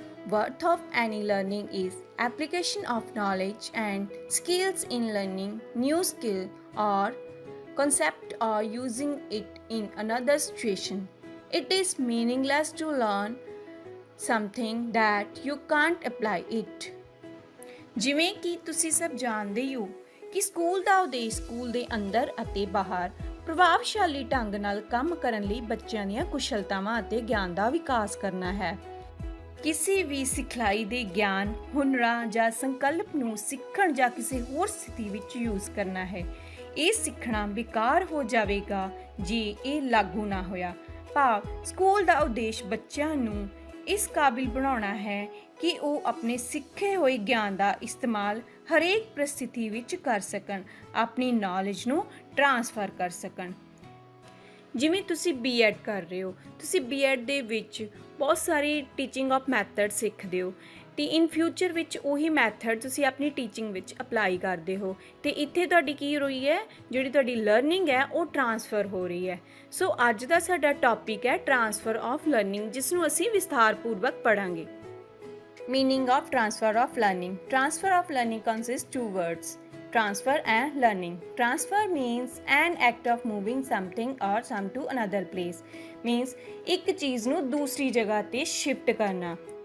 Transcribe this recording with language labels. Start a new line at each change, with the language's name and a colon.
English: Worth of any learning is application of knowledge and skills in learning new skill or concept or using it in another situation. It is meaningless to learn something that you can't apply it.
Punjabi: ਜਿਵੇਂ ਕਿ ਤੁਸੀਂ ਸਭ ਜਾਣਦੇ ਹੋ ਕਿ school ਦਾ ਉਦੇਸ਼ school ਦੇ ਅੰਦਰ ਅਤੇ ਬਾਹਰ ਪ੍ਰਭਾਵਸ਼ਾਲੀ ਢੰਗ ਨਾਲ ਕੰਮ ਕਰਨ ਲਈ ਬੱਚਿਆਂ ਦੀਆਂ ਕੁਸ਼ਲਤਾਵਾਂ ਅਤੇ ਗਿਆਨ ਦਾ ਵਿਕਾਸ ਕਰਨਾ ਹੈ। ਕਿਸੇ ਵੀ ਸਿਖਲਾਈ ਦੇ ਗਿਆਨ, ਹੁਨਰਾਂ ਜਾਂ ਸੰਕਲਪ ਨੂੰ ਸਿੱਖਣ ਜਾਂ ਕਿਸੇ ਹੋਰ ਸਥਿਤੀ ਵਿੱਚ ਯੂਜ਼ ਕਰਨਾ ਹੈ। ਇਹ ਸਿੱਖਣਾ ਬੇਕਾਰ ਹੋ ਜਾਵੇਗਾ ਜੇ ਇਹ ਲਾਗੂ ਨਾ ਹੋਇਆ। ਭਾਵ ਸਕੂਲ ਦਾ ਉਦੇਸ਼ ਬੱਚਿਆਂ ਨੂੰ ਇਸ ਕਾਬਿਲ ਬਣਾਉਣਾ ਹੈ ਕਿ ਉਹ ਆਪਣੇ ਸਿੱਖੇ ਹੋਏ ਗਿਆਨ ਦਾ ਇਸਤੇਮਾਲ ਹਰੇਕ ਪ੍ਰਸਥਿਤੀ ਵਿੱਚ ਕਰ ਸਕਣ, ਆਪਣੀ ਨੌਲੇਜ ਨੂੰ ਟਰਾਂਸਫਰ ਕਰ ਸਕਣ। ਜਿਵੇਂ ਤੁਸੀਂ ਬੀਐਡ ਕਰ ਰਹੇ ਹੋ, ਤੁਸੀਂ ਬੀਐਡ ਦੇ ਵਿੱਚ ਬਹੁਤ ਸਾਰੀ ਟੀਚਿੰਗ ਆਫ ਮੈਥਡ ਸਿੱਖਦੇ ਹੋ ਅਤੇ ਇਨ ਫਿਊਚਰ ਵਿੱਚ ਉਹੀ ਮੈਥਡ ਤੁਸੀਂ ਆਪਣੀ ਟੀਚਿੰਗ ਵਿੱਚ ਅਪਲਾਈ ਕਰਦੇ ਹੋ ਅਤੇ ਇੱਥੇ ਤੁਹਾਡੀ ਕੀ ਹੋ ਰਹੀ ਹੈ, ਜਿਹੜੀ ਤੁਹਾਡੀ ਲਰਨਿੰਗ ਹੈ ਉਹ ਟਰਾਂਸਫਰ ਹੋ ਰਹੀ ਹੈ। ਸੋ ਅੱਜ ਦਾ ਸਾਡਾ ਟੌਪਿਕ ਹੈ ਟਰਾਂਸਫਰ ਆਫ ਲਰਨਿੰਗ, ਜਿਸ ਨੂੰ ਅਸੀਂ ਵਿਸਥਾਰਪੂਰਵਕ ਪੜ੍ਹਾਂਗੇ। Meaning of transfer of learning.
English: Transfer of learning consists two words, transfer and learning. Transfer means an act of moving something or some to another place.
Punjabi: Means ਇੱਕ ਚੀਜ਼ ਨੂੰ ਦੂਸਰੀ ਜਗ੍ਹਾ ਤੇ ਸ਼ਿਫਟ ਕਰਨਾ।